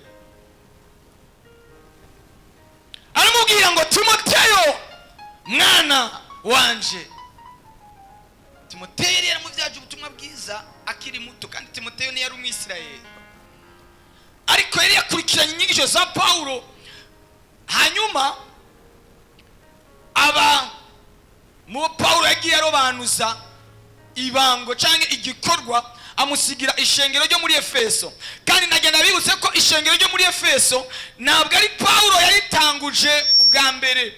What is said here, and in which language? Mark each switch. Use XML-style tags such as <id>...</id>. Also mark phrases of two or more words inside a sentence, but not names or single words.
<rn>Aramubwira ngo Timoteyo mwana wanje. Timoteyo yari muvyaje ubutumwa bwiza akiri muto, kandi Timoteyo ni yari umwisirayeli, ariko yari yakurikiranye inyigisho za Paulo. Hanyuma Paulo yagiye arobanuza ibango cyangwa igikorwa, amusigira ishengero ryo muri Efeso. Kandi nagenda bibutse ko ishengero ryo muri Efeso ntabwo ari Paulo yaritanguje ubwa mbere.</rn>